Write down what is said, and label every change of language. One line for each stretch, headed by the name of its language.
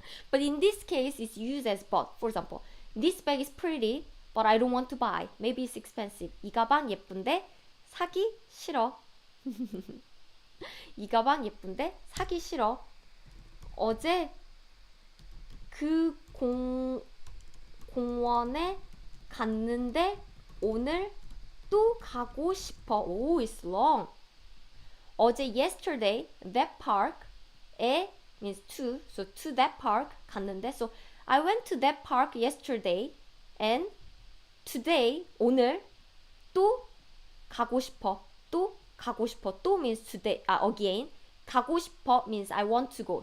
English: But in this case, it's used as but. For example, this bag is pretty, but I don't want to buy. Maybe it's expensive.
Korean: 이 가방 예쁜데 사기 싫어. 이 가방 예쁜데 사기 싫어. 어제 그 공원에 갔는데 오늘 또 가고 싶어.
English: Oh, it's long. 어제 yesterday that park 에 means to, so to that park 갔는데, so I went to that park yesterday and today
Korean: 오늘 또 가고 싶어.
English: 또 means today again. 가고 싶어 means I want to go.